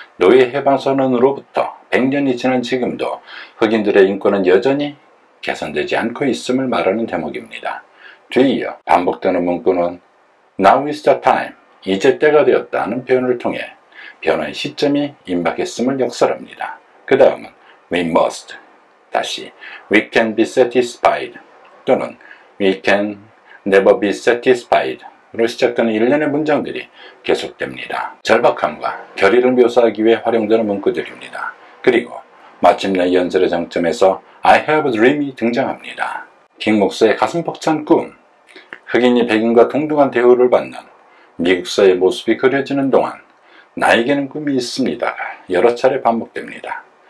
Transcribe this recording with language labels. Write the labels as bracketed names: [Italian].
[Korean] 노예 해방선언으로부터 100년이 지난 지금도 흑인들의 인권은 여전히 개선되지 않고 있음을 말하는 대목입니다. 뒤이어 반복되는 문구는 [English] Now is the time, [Korean] 이제 때가 되었다는 표현을 통해 변화의 시점이 임박했음을 역설합니다. 그 다음은 [English] We must, [Korean] 다시 [English] We can be satisfied [Korean] 또는 [English] We can never be satisfied [Korean] 로 시작되는 일련의 문장들이 계속됩니다. 절박함과 결의를 묘사하기 위해 활용되는 문구들입니다. 그리고 마침내 연설의 정점에서 [English] I have a dream [Korean] 이 등장합니다. 킹 목사의 가슴 벅찬 꿈, 흑인이 백인과 동등한 대우를 받는 미국사의 모습이 그려지는 동안 나에게는 꿈이 있습니다가 여러 차례 반복됩니다.